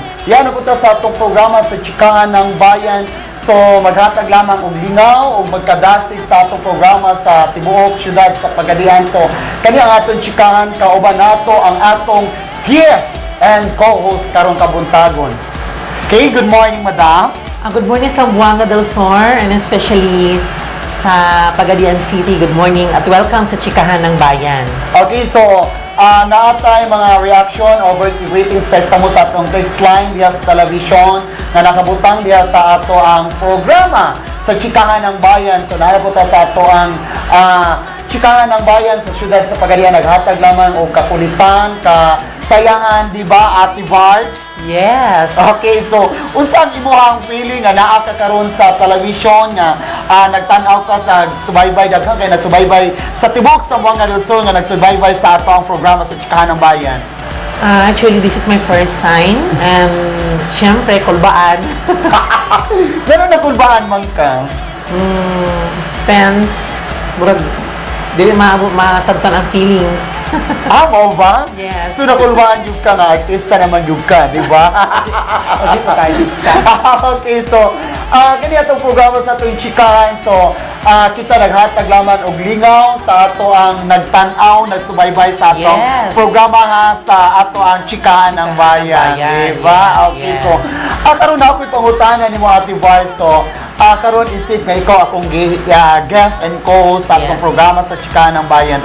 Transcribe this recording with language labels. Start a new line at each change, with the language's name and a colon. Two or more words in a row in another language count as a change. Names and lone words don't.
Cebuano: Yan ang punta sa atong programa sa Chikahan ng Bayan. So, maghatag lamang og lingaw o magkadasig sa atong programa sa tibuok syudad sa Pagadian. So, kani ang atong chikahan, kauban nato ang atong
English: guest and co-host
Cebuano: karong kabuntagon.
English: Okay, good morning, madam. Good morning
Cebuano: sa Buanga del Sur and especially sa Pagadian City.
English: Good morning at welcome sa Chikahan ng Bayan.
Cebuano: Okay, so naatay mga
English: reaction over ratings
Cebuano: text mo sa atong text line diya sa television na nakabutang diya sa ato ang programa sa Chikahan ng Bayan. So naraputa sa ato ang Chikahan ng Bayan sa syudad sa Pagadian, naghatag lamang og kakulitan, kasayangan, di ba, Ate Vars? Yes. Okay, so usang imuhang feeling nga naa ka karon sa television nga nagtan-aw ka sa subaybay daghang kay nagsubaybay sa tibok sa Buanga del Sur nga nagsubaybay sa ato ang programa sa Chikahan ng Bayan.
English: Actually, this is my first time and
Cebuano: syempre, kulbaan. Gano'n na kulbaan man ka? Tense. Murag, dili masabtan ang feelings. Mo ba? Yes. So nakulbaan yung ka nga, artista naman yung ka, di ba?
Filipino: Hindi po tayo
Cebuano: Okay, so kani atong programa sa atong chikahan. So kita naghatag lamang og lingaw sa ato ang nagtan-aw, nagsubaybay sa atong programa nga sa ato ang Chikahan ng Bayan, di ba? Okay, yes. so karon na ako'y pangutanan nimo, Ate Vars. So karon isip nga ikaw akong
English: guest and co-host
Cebuano: sa atong programa sa Chikahan ng Bayan.